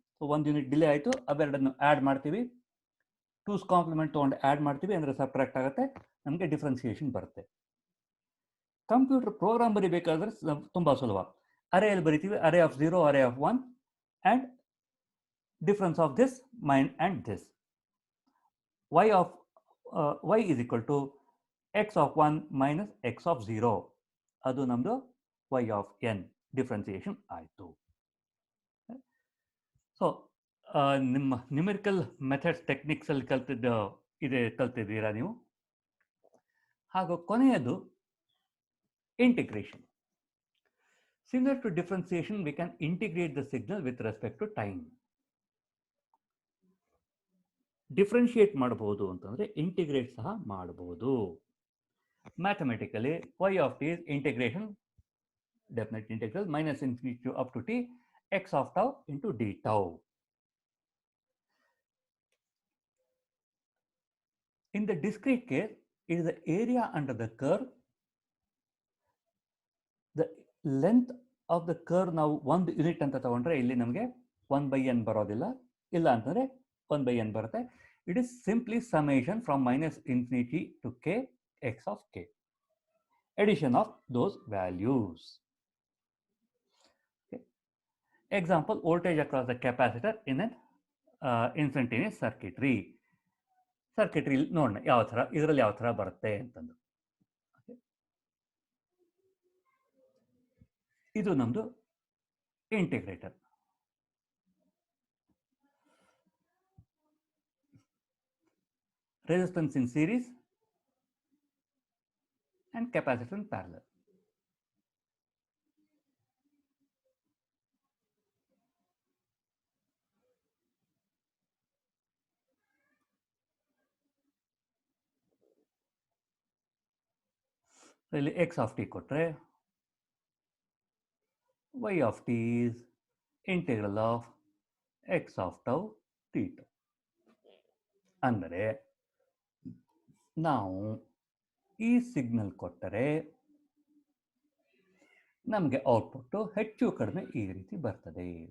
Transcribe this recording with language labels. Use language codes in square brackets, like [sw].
[kn] So 1 unit delay ಆಯಿತು, ಅವೆರಡನ್ನು add ಮಾಡ್ತೀವಿ, 2's compliment ತೊಗೊಂಡು ಆ್ಯಡ್ ಮಾಡ್ತೀವಿ, ಅಂದರೆ ಸಬ್ಟ್ರಾಕ್ಟ್ ಆಗುತ್ತೆ, ನಮಗೆ ಡಿಫ್ರೆನ್ಸಿಯೇಷನ್ ಬರುತ್ತೆ. ಕಂಪ್ಯೂಟರ್ ಪ್ರೋಗ್ರಾಮ್ ಬರೀಬೇಕಾದ್ರೆ ತುಂಬ ಸುಲಭ. ಅರೇಯಲ್ಲಿ ಬರಿತೀವಿ, [en] Array of 0, array of 1 and difference of this and this. y is equal to x of 1 minus x of 0. [kn] ಅದು ನಮ್ಮದು [en] y of n [kn] ಡಿಫ್ರೆನ್ಸಿಯೇಷನ್ ಆಯಿತು. ಸೊ ನಿಮ್ಮ ನ್ಯೂಮೆರಿಕಲ್ ಮೆಥಡ್ಸ್ ಟೆಕ್ನಿಕ್ಸಲ್ಲಿ ಕಲ್ತಿದ್ದೀರಾ ನೀವು. ಹಾಗೂ ಕೊನೆಯದು integration. [en] Similar to differentiation, we can integrate the signal with respect to time. [kn] Differentiate ಮಾಡಬಹುದು ಅಂತಂದರೆ integrate ಸಹ ಮಾಡಬಹುದು. [en] Mathematically y of t is integration, definite integral minus infinity to up to t x of tau into d tau. In the discrete case, it is the area under the curve. The length of the curve [kn] ನಾವು 1 unit ಅಂತ ತಗೊಂಡ್ರೆ ಇಲ್ಲಿ ನಮಗೆ 1/n ಬರೋದಿಲ್ಲ, ಇಲ್ಲ ಅಂತಂದರೆ 1/n ಬರುತ್ತೆ. [en] It is simply summation from minus infinity to k x of k, addition of those values. Okay. Example, voltage across the capacitor in an instantaneous circuitry. [kn] Circuitry ನೋಡೋಣ ಇದರಲ್ಲಿ ಯಾವ ಥರ ಬರುತ್ತೆ ಅಂತಂದು. ಇದು ನಮ್ಮದು integrator. [en] resistance in series and capacitor in parallel. [kn] ಇಲ್ಲಿ [en] x of t [kn] ಕೊಟ್ಟರೆ [en] y of t is integral of x of tau t tau. [kn] ಅಂದರೆ ನಾವು ಈ ಸಿಗ್ನಲ್ ಕೊಟ್ಟರೆ ನಮಗೆ ಔಟ್ಪುಟ್ಟು ಹೆಚ್ಚು ಕಡಿಮೆ ಈ ರೀತಿ ಬರ್ತದೆ.